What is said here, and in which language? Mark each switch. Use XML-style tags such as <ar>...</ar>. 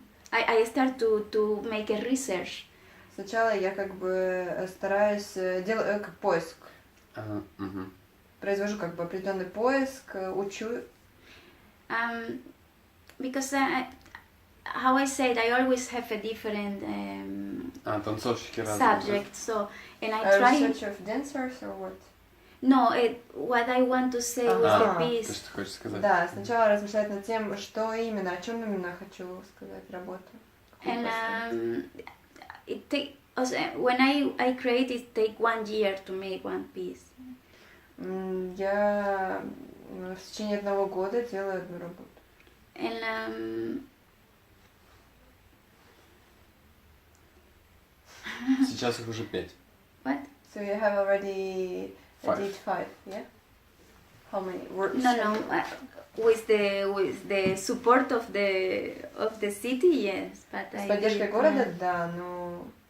<en>I start to make a research.</en> <ru>Сначала я как бы стараюсь делать как поиск. Произвожу как бы определенный поиск, учу.</ru> <en>Because how I said, I always have a different</en> <ru>танцовщики</ru> <en>subject. So, and I try. Research of dancers or what? No, what I want to say with the piece.</en> <ru>То, что ты хочешь сказать. Да, сначала размышлять над тем, что именно, о чем именно хочу сказать, работу.</ru> <en>And it take when I create it take 1 year to make one piece.</en> <ru>Я в течение 1 года делаю одну работу.</ru> <en>And</en> <ru>Сейчас их уже 5.</ru> <en>What? So you have already 5. did 5, yeah? How many works? No. With the support of the city, yes, but</en> <ru>С поддержкой города, да, но...</ru>